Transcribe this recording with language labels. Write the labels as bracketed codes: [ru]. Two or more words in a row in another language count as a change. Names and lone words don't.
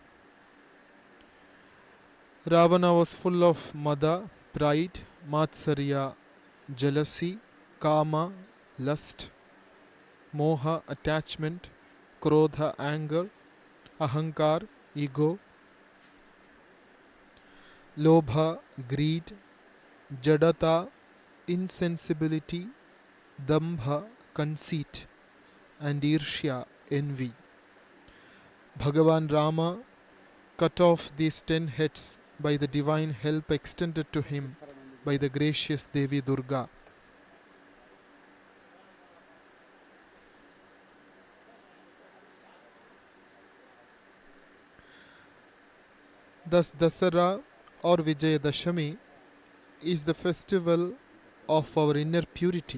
[en] Ravana was full of mada, pride, matsarya, jealousy, kama, lust, moha, attachment, krodha, anger, ahankar, ego, lobha, greed, jadata, insensibility, dambha, conceit, and irshya, envy. Bhagavan Rama cut off these 10 heads by the divine help extended to him by the gracious Devi Durga. Thus, Dasara or Vijayadashami is the festival of our inner purity.